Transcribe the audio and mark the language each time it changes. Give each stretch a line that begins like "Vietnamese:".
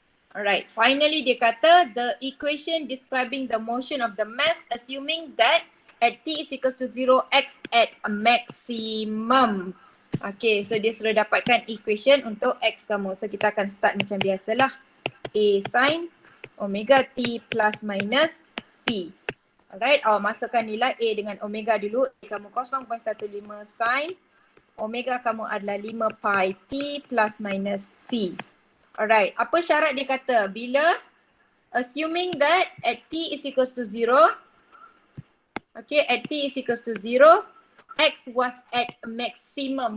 English: Alright, finally
Malay: dia kata
English: the equation describing the motion of the mass assuming that at t is equals to 0, x at a maximum.
Malay: Okay, so dia sudah dapatkan equation untuk x kamu. So kita akan start macam biasalah.
English: A sin omega t plus minus p.
Malay: Alright, awak masukkan nilai A dengan omega dulu. A kamu 0.15 sin omega kamu adalah 5 pi t plus minus p. Alright, apa syarat dia kata?
English: Bila assuming that at t is equals to 0, okay, at t is equals to 0, x was at maximum.